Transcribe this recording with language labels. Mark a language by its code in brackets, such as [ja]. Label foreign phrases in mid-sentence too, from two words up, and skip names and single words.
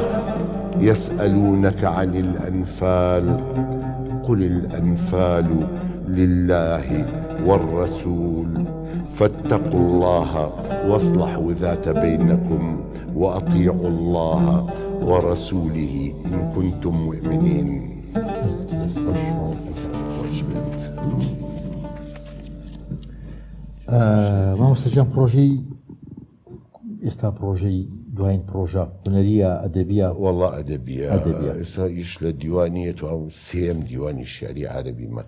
[ar] يسألونك عن الأنفال، قل الأنفال لله والرسول، فاتقوا الله واصلحوا ذات بينكم، وأطيعوا الله ورسوله إن كنتم مؤمنين. [ckb] مامۆستاجان پرۆژەی ئێستا پرۆژەی دوایین پرۆژە هونەریە ئەدەبیە؟ والله ئەدەبیە. ئێستا ئیش لە دیوانیە، تو سێم دیوانی شعری عەرەبی مەکە